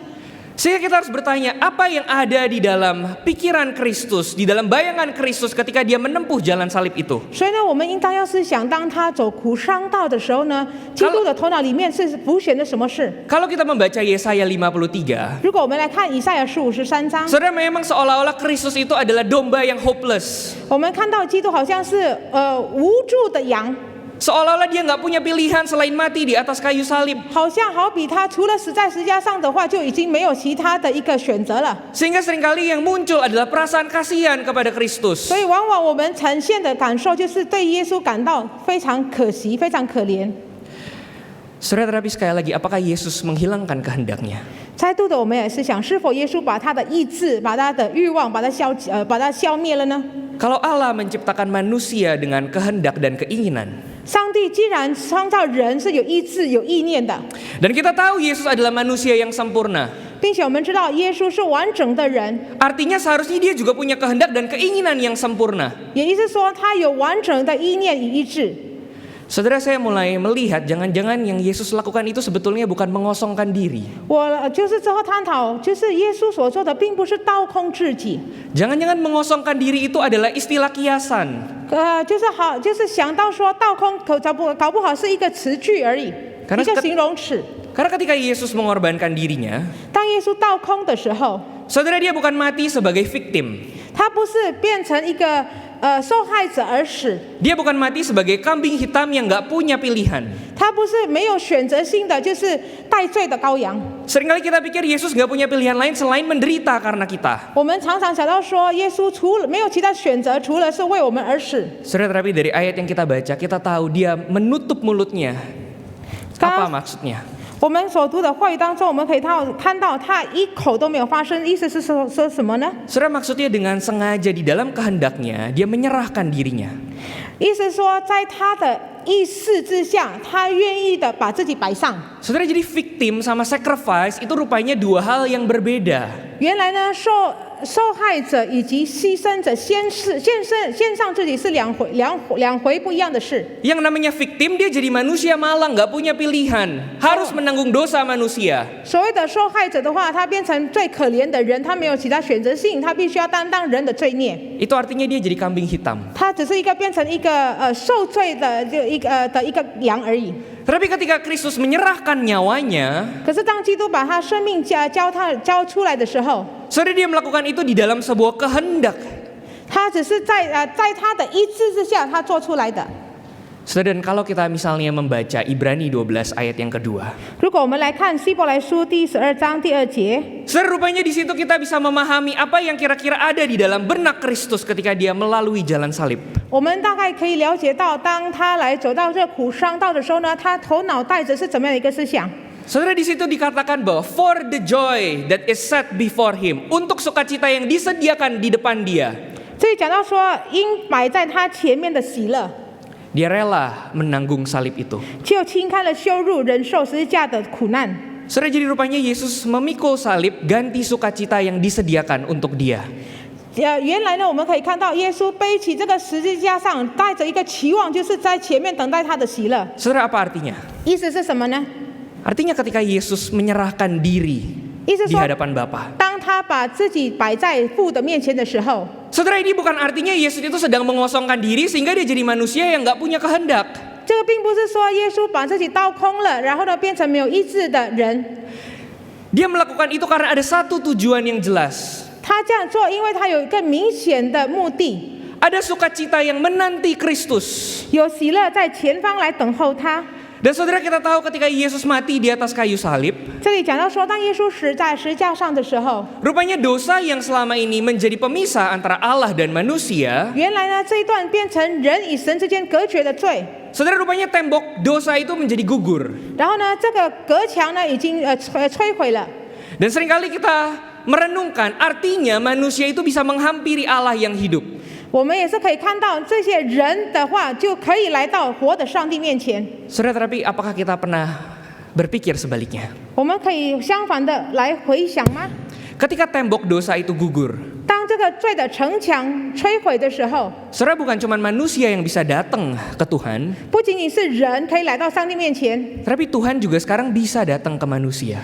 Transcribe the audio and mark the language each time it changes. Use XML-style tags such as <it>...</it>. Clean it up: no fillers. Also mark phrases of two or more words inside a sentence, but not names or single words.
<id>Sehingga kita harus bertanya, apa yang ada di dalam pikiran Kristus, di dalam bayangan Kristus ketika dia menempuh jalan salib itu?</id> <zh>所以呢，我们应当要是想，当他走苦伤道的时候呢，基督的头脑里面是浮现的什么事？</zh> <id>Kalau kita membaca Yesaya 53,</id> <zh>如果我们来看以赛亚书53章，</zh> <id>saudara, memang seolah-olah Kristus itu adalah domba yang hopeless.</id> <zh>我们看到基督好像是无助的羊，</zh> <id>Seolah-olah dia nggak punya pilihan selain mati di atas kayu salib.</id> <zh>好比他除了死在十字架上的话，就已经没有其他的一个选择了。</zh> <id>Sehingga seringkali yang muncul adalah perasaan kasihan kepada Kristus.</id> <zh>所以往往我们呈现的感受就是对耶稣感到非常可惜、非常可怜。</zh> <id>Saudara, tapi sekali lagi, apakah Yesus menghilangkan kehendaknya?</id> <zh>再度的，我们也是想，是否耶稣把他的意志、把他的欲望、把它消灭了呢？</zh> <id>Kalau Allah menciptakan manusia dengan kehendak dan keinginan,</id> <zh>上帝既然创造人是有意志、有意念的，</zh> <id>dan kita tahu Yesus adalah manusia yang sempurna,</id> <zh>并且我们知道耶稣是完整的人，</zh> <id>artinya seharusnya dia juga punya kehendak dan keinginan yang sempurna.</id> <zh>也意思说他有完整的意念与意志。</zh> <id>Saudara, saya mulai melihat jangan-jangan yang Yesus lakukan itu sebetulnya bukan mengosongkan diri.</id> <zh>我就是之后探讨，就是耶稣所做的，并不是倒空自己，</zh> <id>Jangan-jangan mengosongkan diri itu adalah istilah kiasan.</id> <zh>就是想到说倒空，搞不好是一个词句而已，一个形容词。</zh> <id>Karena ketika Yesus mengorbankan dirinya,</id> <zh>当耶稣倒空的时候，</zh> <id>saudara, dia bukan mati sebagai victim.</id> <zh>他不是变成一个受害者而死，</zh> <id>Dia bukan mati sebagai kambing hitam yang nggak punya pilihan.</id> <zh>他不是没有选择性的，就是代罪的羔羊。</zh> <id>Seringkali kita pikir Yesus nggak punya pilihan lain selain menderita karena kita.</id> <zh>我们常常想到说，耶稣除了没有其他选择，除了是为我们而死。</zh> <id>Saudara, tapi dari ayat yang kita baca, kita tahu dia menutup mulutnya. Apa maksudnya?</id> <zh>我们所读的话语当中，我们可以看到他一口都没有发声，意思是说什么呢？</zh> <id>Saudara, maksudnya dengan sengaja di dalam kehendaknya, dia menyerahkan dirinya.</id> <zh>意思说，在他的意识之下，他愿意的把自己摆上。</zh> <id>Saudara, jadi victim sama sacrifice itu rupanya dua hal yang berbeda.</id> <zh>原来呢，受害者以及牺牲者献上自己是两回不一样的事。</zh> <id>Yang namanya victim, dia jadi manusia malang, nggak punya pilihan, harus menanggung dosa manusia.</id> <zh>所谓的受害者的话，他变成最可怜的人，他没有其他选择性，他必须要担当人的罪孽。</zh> <id>Itu artinya dia jadi kambing hitam.</id> <zh>他只是变成一个受罪的一个羊而已。</zh> <id>Tapi ketika Kristus menyerahkan nyawanya,</id> <zh>可是当基督把他生命交出来的时候，</zh> <id>saudara, dia melakukan itu di dalam sebuah kehendak.</id> <zh>他只是在他的意志之下他做出来的。</zh> <id>Saudara, dan kalau kita misalnya membaca Ibrani 12 ayat yang kedua,</id> <zh>如果我们来看希伯来书第12章第2节，</zh> <id>saudara, rupanya di situ kita bisa memahami apa yang kira-kira ada di dalam benak Kristus ketika dia melalui jalan salib.</id> <zh>我们大概可以了解到，当他来走到这苦伤道的时候呢，他头脑带着是怎么样的一个思想？</zh> <id>Saudara, di situ dikatakan bahwa</id> <en>for the joy that is set before him,</en> <id>untuk sukacita yang disediakan di depan dia,</id> <zh>这里讲到说，因摆在他前面的喜乐，</zh> <id>dia rela menanggung salib itu.</id> <zh>就轻看了羞辱，忍受十字架的苦难。</zh> <id>Saudara, jadi rupanya Yesus memikul salib ganti sukacita yang disediakan untuk dia.</id> <zh>原来呢，我们可以看到耶稣背起这个十字架上，带着一个期望，就是在前面等待他的喜乐。</zh> <id>Saudara, apa artinya?</id> <zh>意思是什么呢？</zh> <id>Artinya ketika Yesus menyerahkan diri</id> <zh>意思</zh> <id>di</id> <zh>说，</zh> <id>hadapan Bapa.</id> <zh>当他把自己摆在父的面前的时候，</zh> <id>Saudara, ini bukan artinya Yesus itu sedang mengosongkan diri sehingga dia jadi manusia yang gak punya kehendak.</id> <zh>这个并不是说耶稣把自己倒空了，然后呢变成没有意志的人。</zh> <id>Dia melakukan itu karena ada satu tujuan yang jelas.</id> <zh>他这样做，因为他有一个明显的目的，</zh> <id>Ada sukacita yang menanti Kristus.</id> <zh>有喜乐在前方来等候他。</zh> <id>Dan saudara, kita tahu ketika Yesus mati di atas kayu salib,</id> <zh>这里讲到说，当耶稣死在十字架上的时候，</zh> <id>rupanya dosa yang selama ini menjadi pemisah antara Allah dan manusia,</id> <zh>原来呢这一段变成人与神之间隔绝的罪，</zh> <id>saudara, rupanya tembok dosa itu menjadi gugur.</id> <zh>然后呢这个隔墙呢已经摧毁了。</zh> <id>Dan seringkali kita merenungkan, artinya manusia itu bisa menghampiri Allah yang hidup.</id> <zh>我们也是可以看到，这些人的话就可以来到活的上帝面前。</zh> <id>Saudara, tapi apakah kita pernah berpikir sebaliknya?</id> <zh>我们可以相反的来回想吗？</zh> <id>Ketika tembok dosa itu gugur,</id> <zh>当这个罪的城墙摧毁的时候，</zh> <id>saudara, bukan cuma manusia yang bisa datang ke Tuhan,</id> <zh>不仅仅是人可以来到上帝面前，</zh> <id>tapi Tuhan juga sekarang bisa datang ke manusia.</id>